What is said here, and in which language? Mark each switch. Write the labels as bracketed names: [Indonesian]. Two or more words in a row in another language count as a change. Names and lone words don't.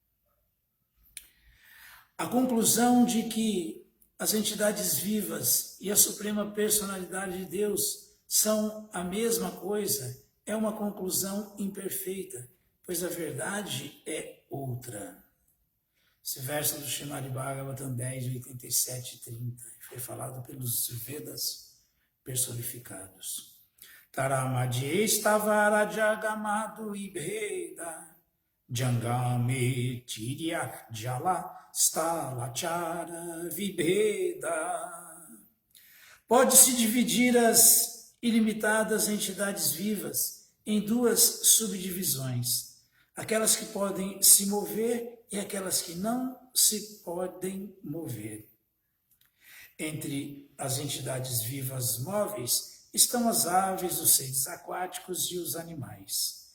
[Portuguese] A conclusão de que as entidades vivas e a suprema personalidade de Deus são a mesma coisa é uma conclusão imperfeita, pois a verdade é outra. Esse verso do Srimad Bhagavatam 10, 87 e 30 foi falado pelos Vedas personificados. [Sanskrit] Taramadye stavara jagamadu ibheda jangame tirya jala stalachara vibheda. [Portuguese] Pode-se dividir as ilimitadas entidades vivas em duas subdivisões, aquelas que podem se mover e aquelas que não se podem mover. Entre as entidades vivas móveis estão as aves, os seres aquáticos e os animais.